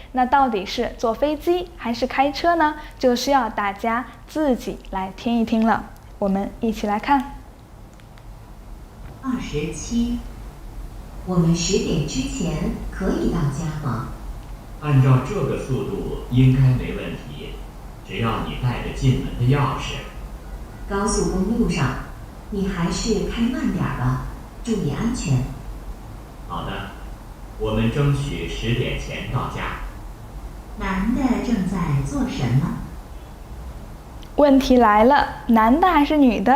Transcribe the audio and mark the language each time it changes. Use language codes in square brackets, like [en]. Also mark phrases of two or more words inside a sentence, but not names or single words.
[zh] 那到底是坐飛機還是開車呢？就需要大家自己來聽一聽了。我們一起來看。 27，我們10點之前可以到家嗎？按照這個速度應該沒問題，只要你帶着進門的鑰匙。高速公路上，你還是開慢點吧，注意安全。好的，我們爭取10點前到家。男的正在做什麼？問題來了，男的還是女的？